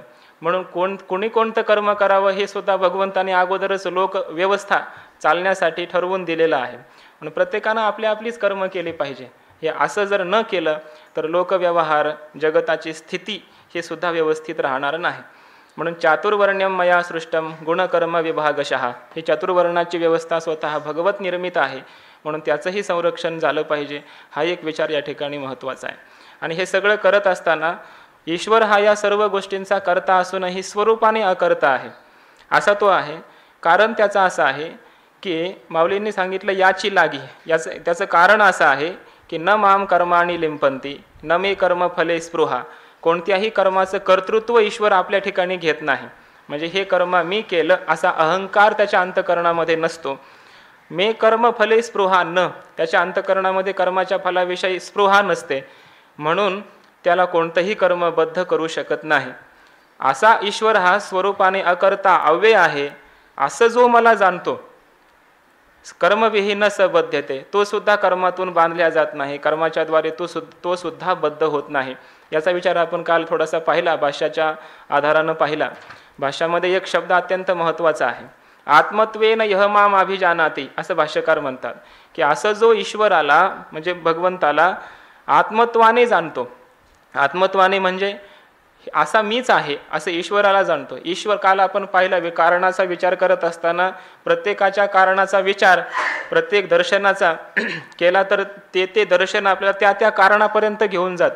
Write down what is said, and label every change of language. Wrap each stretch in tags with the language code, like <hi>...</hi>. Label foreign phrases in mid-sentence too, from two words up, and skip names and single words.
<mr>म्हणून कोणी कोणतं कर्म करावं हे सुद्धा भगवंताने अगोदरच व्यवस्था चालण्यासाठी ठरवून दिलेलं आहे. म्हणून प्रत्येकानं आपलीच कर्म केली पाहिजे. हे असं जर न केलं तर लोकव्यवहार, जगताची स्थिती हे सुद्धा व्यवस्थित राहणार नाही.</mr> <sa>म्हणून चातुर्वर्ण्यम मया सृष्टम गुणकर्म विभागशः,</sa> <mr>ही चातुर्वर्णाची व्यवस्था स्वतः भगवत निर्मित आहे, म्हणून त्याचंही संरक्षण झालं पाहिजे. हा एक विचार या ठिकाणी महत्त्वाचा आहे. आणि हे सगळं करत असताना ईश्वर हा या सर्व गोष्टींचा कर्ता असूनही स्वरूपाने अकर्ता आहे, असा तो आहे. कारण त्याचं असं आहे की माऊलींनी सांगितलं याची लागी, त्याचं कारण असं आहे की</mr> <sa>न माम कर्माणी लिंपंती न मे कर्म फले स्पृहा.</sa> <mr>कोणत्याही कर्माचं कर्तृत्व ईश्वर आपल्या ठिकाणी घेत नाही. म्हणजे हे कर्म मी केलं असा अहंकार त्याच्या अंतःकरणामध्ये नसतो.</mr> <sa>मे कर्म फले स्पृहा न,</sa> <mr>त्याच्या अंतःकरणामध्ये कर्माच्या फलाविषयी स्पृहा नसते, म्हणून त्याला कोणतंही कर्म बद्ध करू शकत नाही. असा ईश्वर हा स्वरूपाने अकर्ता अव्यय आहे, असं जो मला जाणतो,</mr> <sa>कर्मविहीन स बध्यते,</sa> <mr>तो सुद्धा कर्मातून बांधल्या जात नाही, कर्माच्या द्वारे तो सुद्धा बद्ध होत नाही. याचा विचार आपण काल थोडासा पाहिला, भाष्याच्या आधारानं पाहिला. भाष्यामध्ये एक शब्द अत्यंत महत्त्वाचा आहे,</mr> <sa>आत्मत्वेन यह माम अभिजानाति,</sa> <mr>असं भाष्यकार म्हणतात की असं जो ईश्वराला म्हणजे भगवंताला आत्मत्वाने जाणतो, आत्मत्वाने म्हणजे असा मीच आहे असं ईश्वराला जाणतो. ईश्वर काल आपण पाहिला कारणाचा विचार करत असताना प्रत्येकाच्या कारणाचा विचार प्रत्येक दर्शनाचा केला तर ते दर्शन आपल्याला त्या कारणापर्यंत घेऊन जातं.</mr>